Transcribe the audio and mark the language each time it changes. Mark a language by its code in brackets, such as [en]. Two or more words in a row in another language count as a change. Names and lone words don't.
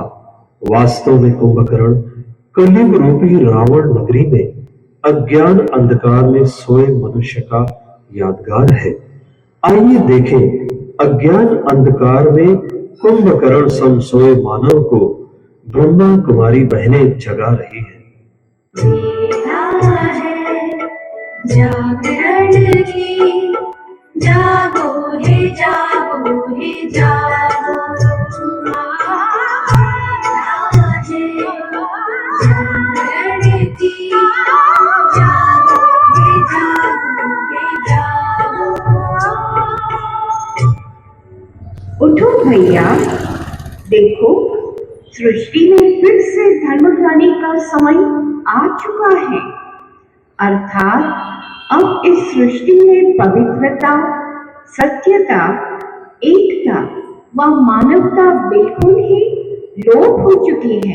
[hi] वास्तव में कुंभकर्ण कलयुग रूपी रावण नगरी में अज्ञान अंधकार में सोए मनुष्य का यादगार है। आइए देखें अज्ञान अंधकार में कुंभकर्ण सम सोए मानव को ब्रह्मा कुमारी बहनें जगा रही है। जागरण की जागो हे जागो हे जागो जागरण की जागो हे जागो हे जागो। उठो भैया, देखो सृष्टि में फिर से धर्म क्रांति का समय आ चुका है। अर्थात अब इस सृष्टि में पवित्रता, सत्यता, एकता व मानवता बिल्कुल ही लोप हो चुकी है।